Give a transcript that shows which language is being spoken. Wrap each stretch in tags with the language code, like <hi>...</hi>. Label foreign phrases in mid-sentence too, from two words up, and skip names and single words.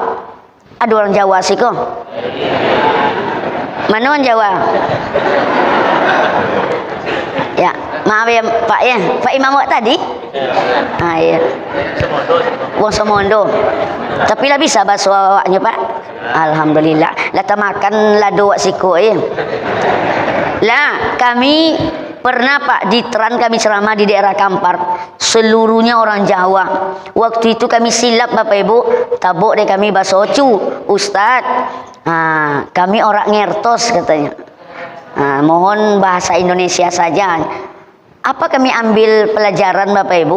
<id>Ada orang Jawa sih kok. Mana orang Jawa? Ya, maaf ya Pak ya. Pak Imam awak tadi? Ya. Wong Semondo. Tapi lah bisa bahasa awaknya Pak. Alhamdulillah.</id> <min>Lah makan lado wak siko ya.</min> <id>Lah kami pernah Pak di Teran kami ceramah di daerah Kampar, seluruhnya orang Jawa. Waktu itu kami silap Bapak Ibu, tabuk deh kami bahasa Ocu, Ustadz. Kami orang ngertos katanya. Mohon bahasa Indonesia saja. Apa kami ambil pelajaran Bapak Ibu?</id>